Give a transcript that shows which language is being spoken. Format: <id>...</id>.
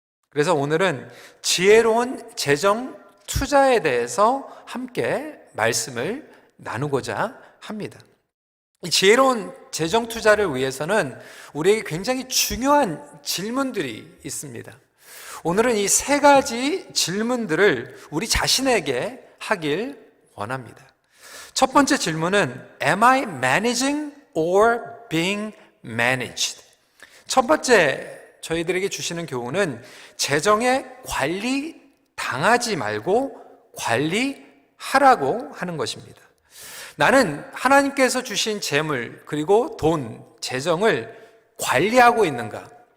<ko>그래서 오늘은 지혜로운 재정 투자에 대해서 함께 말씀을 나누고자 합니다. 이 지혜로운 재정 투자를 위해서는 우리에게 굉장히 중요한 질문들이 있습니다. 오늘은 이 세 가지 질문들을 우리 자신에게 하길 원합니다. 첫 번째 질문은</ko> <en>Am I managing or being managed?</en> <ko>첫 번째 저희들에게 주시는 교훈은 재정의 관리 당하지 말고 관리하라고 하는 것입니다. 나는 하나님께서 주신 재물 그리고 돈, 재정을 관리하고 있는가?</ko>